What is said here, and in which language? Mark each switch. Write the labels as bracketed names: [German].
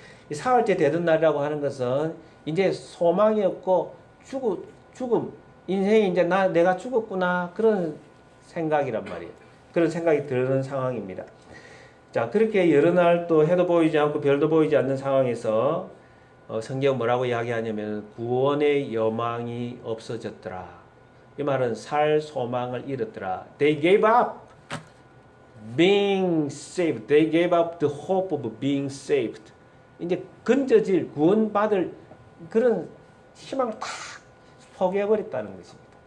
[Korean] 이 사흘째 되는 날이라고 하는 것은 이제 소망이 없고 죽음, 인생이 이제 내가 죽었구나 그런 생각이란 말이에요. 그런 생각이 드는 상황입니다. 자, 그렇게 여러 날 또 해도 보이지 않고 별도 보이지 않는 상황에서 성경 뭐라고 이야기하냐면 구원의 여망이 없어졌더라. 이 말은 살 소망을 잃었더라. [English] They gave up being saved. They gave up the hope of being saved. [Korean] 이제 건져질 구원받을 그런 희망을 다 포기해버렸다는 것입니다.